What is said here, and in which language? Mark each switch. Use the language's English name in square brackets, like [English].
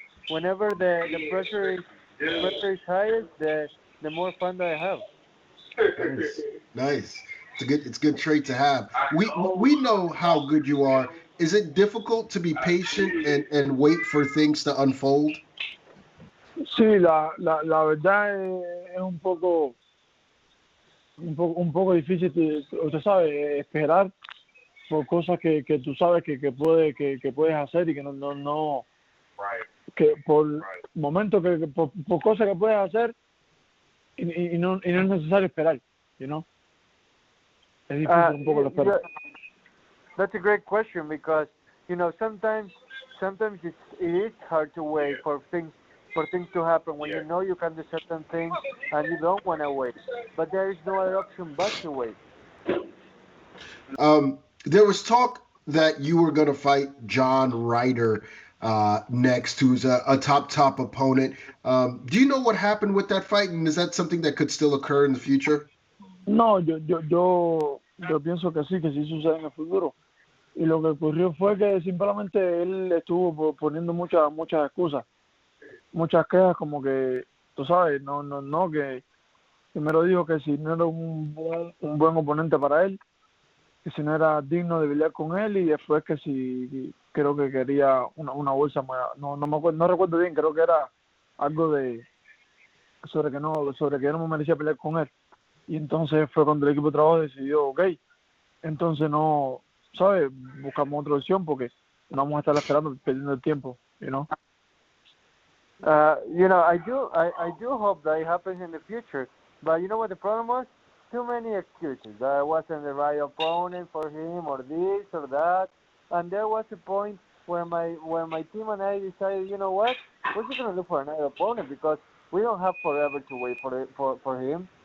[English] Whenever the pressure is highest, the more fun that I have. Nice. It's a good trait to have. We know how good you are. Is it difficult to be patient and wait for things to unfold? [Spanish] Sí, la verdad es un poco difícil, usted sabe, esperar por cosas que tú sabes que puedes hacer y que no que por momentos que por cosas que puedes hacer y no es necesario esperar, [English] you know. [Spanish] Es difícil un poco la espera. [English] That's a great question because sometimes it is hard to wait for things to happen when you know you can do certain things and you don't want to wait, but there is no other option but to wait. There was talk that you were going to fight John Ryder next, who's a top opponent. Do you know what happened with that fight, and is that something that could still occur in the future? [Spanish] No, yo pienso que sí sucede en el futuro. Y lo que ocurrió fue que simplemente él estuvo poniendo muchas excusas, muchas quejas, como que, tú sabes, no, que primero dijo que si no era un buen oponente para él, que si no era digno de pelear con él, y después que si creo que quería una bolsa más, no me acuerdo, no recuerdo bien, creo que era algo sobre que yo no me merecía pelear con él. Y entonces fue cuando el equipo de trabajo decidió, okay, entonces no, ¿sabes? Buscamos otra opción porque no vamos a estar esperando, perdiendo el tiempo, [English] you know. I do hope that it happens in the future, but you know what the problem was? Too many excuses. I wasn't the right opponent for him, or this or that, and there was a point where my team and I decided, you know what, we're just gonna look for another opponent because we don't have forever to wait for him.